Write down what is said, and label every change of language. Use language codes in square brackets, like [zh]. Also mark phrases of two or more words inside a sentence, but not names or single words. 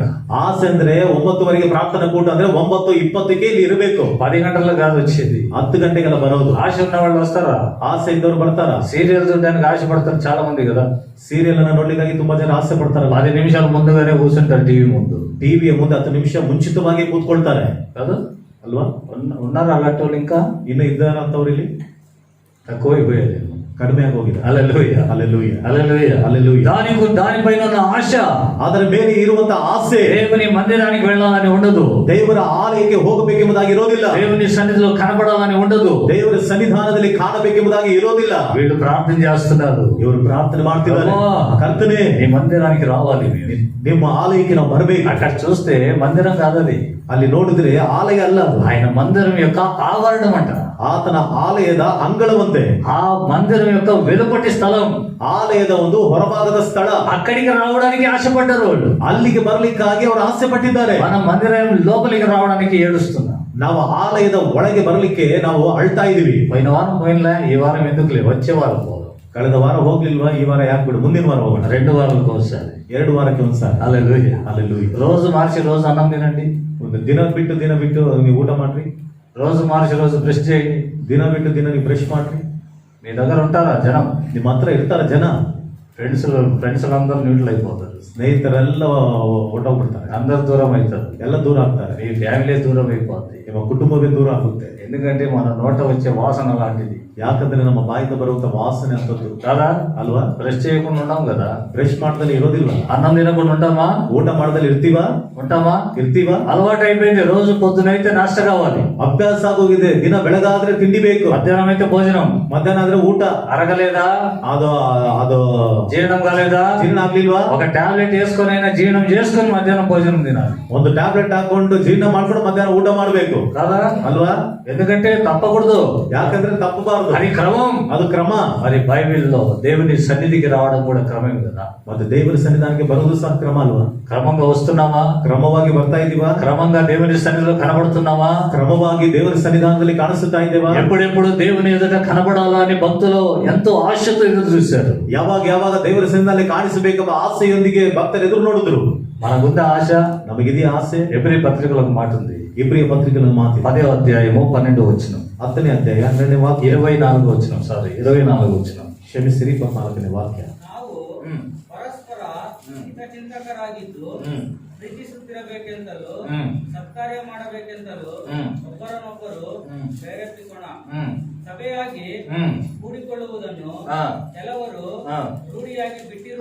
[kn] ಆಸೆ ಅಂದ್ರೆ 9:00ವರೆಗೆ ಪ್ರಾರ್ಥನಾ ಕೂಟ ಅಂದ್ರೆ 9:20ಕ್ಕೆ ಇಲ್ಲಿ ಇರಬೇಕು. [te] 10 గంటలకు కాదు వచ్చేది. [kn] 10 ಗಂಟೆಗೆಲ್ಲ ಬರೋದು. [te] ఆశ ఉన్న వాళ్ళు వస్తారా? [kn] ಆಸೆ ಇದ್ದವ್ರು ಬರ್ತಾರ. [te] సీరియల్ చూడడానికి ఆశపడతారు చాలా మంది కదా. [kn] ಸೀರಿಯಲ್ ಅನ್ನ ನೋಡ್ಲಿಕ್ಕಾಗಿ ತುಂಬಾ ಜನ ಆಸೆ ಪಡ್ತಾರಲ್ಲ. [te] 10 నిమిషాలు ముందుగానే కూర్చుంటారు టీవీ ముందు. [kn] ಟಿವಿಯ ಮುಂದೆ 10 ನಿಮಿಷ ಮುಂಚಿತವಾಗಿ ಕೂತ್ಕೊಳ್ತಾರೆ [te] కదా, [kn] ಅಲ್ವಾ? [te] ఉన్నారు అలాంటి వాళ్ళు ఇంకా [kn] ಇನ್ನು ಇದ್ದಾರ ಅಂತವ್ರು ಇಲ್ಲಿ [te] తక్కువైపోయారు. [kn] ಕಡಿಮೆ ಆಗಿ ಹೋಗಿದೆ. [te] హల్లెలూయా, [kn] ಹಲ್ಲೆಲೂಯಾ, [te] హల్లెలూయా, హల్లెలూయా. దానిపైన ఉన్న ఆశ [kn] ಅದರ ಮೇಲೆ ಇರುವಂತ ಆಸೆ [te] దేవుని మందిరానికి వెళ్ళాలని ఉండదు, [kn] ದೇವರ ಆಲಯಕ್ಕೆ ಹೋಗಬೇಕೆಂಬುದಾಗಿ ಇರೋದಿಲ್ಲ, [te] దేవుని సన్నిధిలో కనబడాలని ఉండదు. [kn] ದೇವರ ಸನ್ನಿಧಾನದಲ್ಲಿ ಕಾಣಬೇಕೆಂಬುದಾಗಿ ಇರೋದಿಲ್ಲ. [te] వీళ్ళు ప్రార్థన చేస్తున్నారు, [kn] ಇವರು ಪ್ರಾರ್ಥನೆ ಮಾಡ್ತಿದ್ದಾರೆ, ಅಬ್ಬಾ, ಕರ್ತನೇ [te] ఈ మందిరానికి రావాలి మేము. [kn] ನಿಮ್ಮ ಆಲಯಕ್ಕೆ ನಾವು ಬರಬೇಕು. [te] అక్కడ చూస్తే మందిరం కాదది, [kn] ಅಲ್ಲಿ ನೋಡಿದ್ರೆ ಆಲಯ ಅಲ್ಲ ಅದು. [te] ఆయన మందిరం యొక్క ఆవరణం అంట. [kn] ಆತನ ಆಲಯದ ಅಂಗಳವಂತೆ. [te] ఆ మందిరం యొక్క వెలుపటి స్థలం, [kn] ಆಲಯದ ಒಂದು ಹೊರಭಾಗದ ಸ್ಥಳ. [te] అక్కడికి రావడానికి ఆశపడ్డారు వాళ్ళు. [kn] ಅಲ್ಲಿಗೆ ಬರ್ಲಿಕ್ಕಾಗಿ ಅವರು ಆಸೆ ಪಟ್ಟಿದ್ದಾರೆ. [te] మన మందిరం లోపలికి రావడానికి ఏడుస్తున్నాం. [kn] ನಾವು ಆಲಯದ ಒಳಗೆ ಬರಲಿಕ್ಕೆ ನಾವು ಅಳ್ತಾ ಇದೀವಿ. [te] పోయిన వారం పోయినలే, ఈ వారం ఎందుకులే, వచ్చే వారం పోదాం. [kn] ಕಳೆದ ವಾರ ಹೋಗ್ಲಿಲ್ವಾ? ಈ ವಾರ ಯಾಕೆ ಬಿಡು, ಮುಂದಿನ ವಾರ ಹೋಗೋಣ. [te] 2 వారాలకు ఒకసారి. [kn] 2 ವಾರಕ್ಕೆ ಒಂದ್ಸಾರಿ. [te] హల్లెలూయా, [kn] ಹಲ್ಲೆಲೂಯಾ. [te] రోజు మార్చి రోజు అన్నం తినండి, [kn] ಒಂದು ದಿನ ಬಿಟ್ಟು ನೀವು ಊಟ ಮಾಡ್ರಿ. [te] రోజు మార్చి రోజు బ్రష్ చేయండి. [kn] ದಿನ ಬಿಟ್ಟು ದಿನ ನೀವು ಬ್ರಷ್ ಮಾಡ್ರಿ. [te] మీ దగ్గర ఉంటారా జనం? [kn] ನಿಮ್ಮ ಹತ್ರ ಇರ್ತಾರ ಜನ? [te] ఫ్రెండ్స్ అందరూ న్యూట్రల్ అయిపోతారు, [kn] ಸ್ನೇಹಿತರೆಲ್ಲ ಹೊರಟೋಗ್ಬಿಡ್ತಾರೆ, [te] అందరు దూరం అవుతారు, [kn] ಎಲ್ಲ ದೂರ ಆಗ್ತಾರೆ, [te] మీ ఫ్యామిలీ దూరం అయిపోద్ది. [kn] ನಿಮ್ಮ ಕುಟುಂಬವೇ ದೂರ ಆಗುತ್ತೆ. [te] ఎందుకంటే మన నోట వచ్చే వాసన లాంటిది. [kn] ಯಾಕಂದ್ರೆ ನಮ್ಮ ಬಾಯಿಂದ ಬರುವಂತ ವಾಸನೆ ಅಂತದ್ದು [te] కదా, [kn] ಅಲ್ವಾ? [te] బ్రష్ చేయకుండా ఉన్నాం కదా, [kn] ಬ್ರಷ್ ಮಾಡ್ದಲ್ಲಿ ಇರೋದಿಲ್ವಾ? [te] అన్నం తినకుండా ఉంటామా? [kn] ಊಟ ಮಾಡ್ದಲ್ಲಿ ಇರ್ತೀವಾ? [te] ఇర్తీవా? అలవాటు అయిపోయింది. రోజు పొద్దునైతే నాష్ట కావాలి, [kn] ಅಭ್ಯಾಸ ಆಗೋಗಿದೆ. ದಿನ ಬೆಳಗಾದ್ರೆ ತಿಂಡಿ ಬೇಕು, [te] మధ్యాహ్నం అయితే భోజనం, [kn] ಮಧ್ಯಾಹ್ನ ಆದ್ರೆ ಊಟ. [te] అరగలేదా? [kn] ಅದು [te] జీర్ణం కాలేదా? [kn] ಜೀರ್ಣ ಆಗ್ಲಿಲ್ವಾ? [te] ఒక టాబ్లెట్ వేసుకొని అయినా జీర్ణం చేసుకొని మధ్యాహ్నం భోజనం తినాలి. [kn] ಒಂದು ಟ್ಯಾಬ್ಲೆಟ್ ಹಾಕೊಂಡು ಜೀರ್ಣ ಮಾಡ್ಕೊಂಡು ಮಧ್ಯಾಹ್ನ ಊಟ ಮಾಡಬೇಕು [te] కదా [kn] ಅಲ್ವಾ? [te] ఎందుకంటే తప్పకూడదు, [kn] ಯಾಕಂದ್ರೆ ತಪ್ಪಬಾರದು, [te] అది క్రమం. [kn] ಅದು ಕ್ರಮ. [te] మరి బైబిల్లో దేవుని సన్నిధికి రావడం కూడా క్రమం కదా. [kn] ಮತ್ತೆ ದೇವರ ಸನ್ನಿಧಾನಕ್ಕೆ ಬರುವುದು ಸಹ ಕ್ರಮ ಅಲ್ವಾ? [te] క్రమంగా వస్తున్నామా? [kn] ಕ್ರಮವಾಗಿ ಬರ್ತಾ ಇದೀವಾ? [te] క్రమంగా దేవుని సన్నిధిలో కనబడుతున్నామా? [kn] ಕ್ರಮವಾಗಿ ದೇವರ ಸನ್ನಿಧಾನದಲ್ಲಿ ಕಾಣಿಸುತ್ತಾ ಇದ್ದೇವಾ? [te] ఎప్పుడెప్పుడు దేవుని ఎదుట కనబడాలా అని భక్తులు ఎంతో ఆశతో ఎదురు చూశారు. [kn] ಯಾವಾಗ ದೇವರ ಸನ್ನಿಧಾನದಲ್ಲಿ ಕಾಣಿಸಬೇಕೆಂಬ ಆಸೆಯೊಂದಿಗೆ ಭಕ್ತರು ಎದುರು ನೋಡಿದ್ರು. [te] మనకుందా ఆశ? [kn] ನಮಗಿದೆಯೇ ಆಸೆ? [te] ఎబ్రీ పత్రికలో ఒక మాట ఉంది, [kn] ಇಬ್ರಿಯ ಪತ್ರಿಕೆಗಳ ಮಾತು [te] 10వ అధ్యాయము 12వ వచనం, [kn] 10ನೇ ಅಧ್ಯಾಯ 12ನೇ ವಾಕ್ಯ, [te] 24వ వచనం, 24వ వచనం. [kn] ಕ್ಷಮಿಸಿರಿ 24ನೇ ವಾಕ್ಯ. ನಾವು ಪರಸ್ಪರ ಹಿತಚಿಂತಕರಾಗಿದ್ದು ಪ್ರೀತಿಸುತ್ತಿರಬೇಕೆಂತಲೂ ಸತ್ಕಾರ್ಯ ಮಾಡಬೇಕೆಂತಲೂ ಒಬ್ಬರನ್ನೊಬ್ಬರು ಪ್ರೇರೇಪಿಸೋಣ. ಸಭೆಯಾಗಿ ಕೂಡಿಕೊಳ್ಳುವುದನ್ನು ಕೆಲವರು ರೂಢಿಯಾಗಿ ಬಿಟ್ಟಿರುವ